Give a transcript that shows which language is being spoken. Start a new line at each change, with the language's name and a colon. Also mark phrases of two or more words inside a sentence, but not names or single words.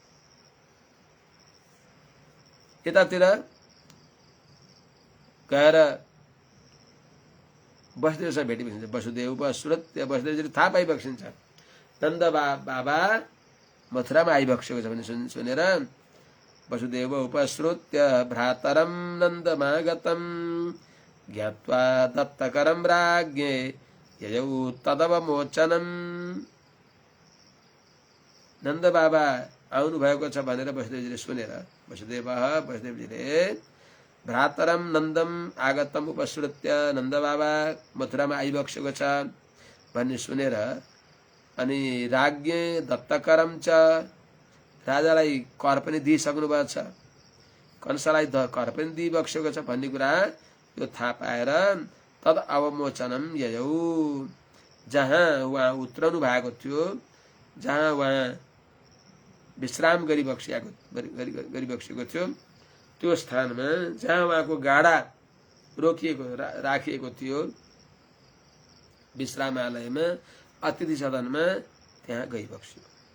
Nepali: यतातिर गएर वसुदेवसँग भेटिबक्सिन्छ। वसुदेव सुरत वसुदेवजीले थाहा पाइबक्सिन्छ नन्द बाबा मथुरामा आइबक्सेको छ भने सुनेर
Sanskrit: वसुदेव उपश्रुत्य भ्रातरं नन्दमागतं ज्ञात्वा दत्तकरं राज्ञे ययौ तदवमोचनम्।
Nepali: नन्द बाबा आउनु भएको छ भनेर वसुदेवजीले सुनेर वसुदेवजीले
Sanskrit: भ्रातरम नन्दम आगतम उपश्रुत्य
Nepali: नन्द बाबा मथुरामा आइबक्सेको छ भन्ने सुनेर अनि
Sanskrit: राज्ञे दत्तकरम च
Nepali: राजालाई कर पनि दिइसक्नु भएको छ, कंसलाई कर पनि दिइबक्सेको छ भन्ने कुरा यो थाहा पाएर
Sanskrit: तद अवमोचनम ययौ,
Nepali: जहाँ उहाँ उत्रनु भएको थियो, जहाँ उहाँ विश्राम गरिबक्सेको थियो त्यो स्थानमा जहाँ उहाँको गाडा रोकिएको राखिएको थियो विश्रामालयमा अतिथि सदनमा त्यहाँ गइबक्स्यो।